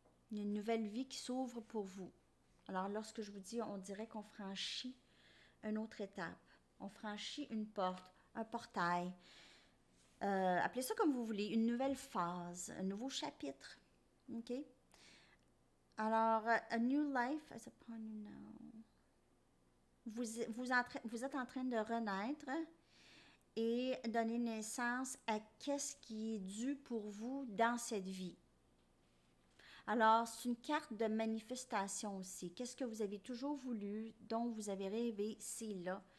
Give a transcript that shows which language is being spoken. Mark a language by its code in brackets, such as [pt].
[fr] Il y a une nouvelle vie qui s'ouvre pour vous. Alors, lorsque je vous dis, on dirait qu'on franchit une autre étape. On franchit une porte, un portail. Appelez ça comme vous voulez, une nouvelle phase, un nouveau chapitre. OK? [en] Alors, a new life is upon you now. [fr] Vous êtes en train de renaître et donner naissance à qu'est-ce qui est dû pour vous dans cette vie. Alors, c'est une carte de manifestation aussi. Qu'est-ce que vous avez toujours voulu, dont vous avez rêvé, c'est là.